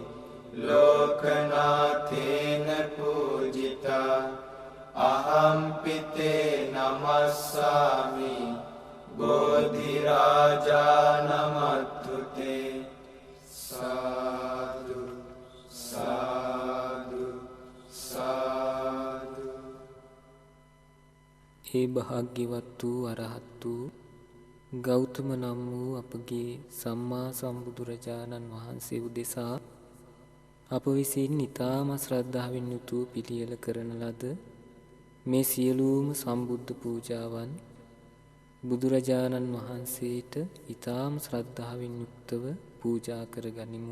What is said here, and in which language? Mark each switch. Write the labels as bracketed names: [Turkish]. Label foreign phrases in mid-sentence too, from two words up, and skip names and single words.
[Pali] ලෝකනාථේන පූජිතා අහම්පිතේ නමස්සාමි බෝධි රාජා නමත්තුතේ සාදු සාදු සාදු. [Sinhala] ඒ භාග්‍යවත් වූ අරහත් වූ ගෞතම නම් වූ අපගේ සම්මා සම්බුදුරජාණන් වහන්සේ උදෙසා අප විසින් ඊටාම ශ්‍රද්ධාවෙන් යුතුව පිළියෙල කරන ලද මේ සියලුම සම්බුද්ධ පූජාවන් බුදුරජාණන් වහන්සේට ඊටාම ශ්‍රද්ධාවෙන් යුක්තව පූජා කරගනිමු.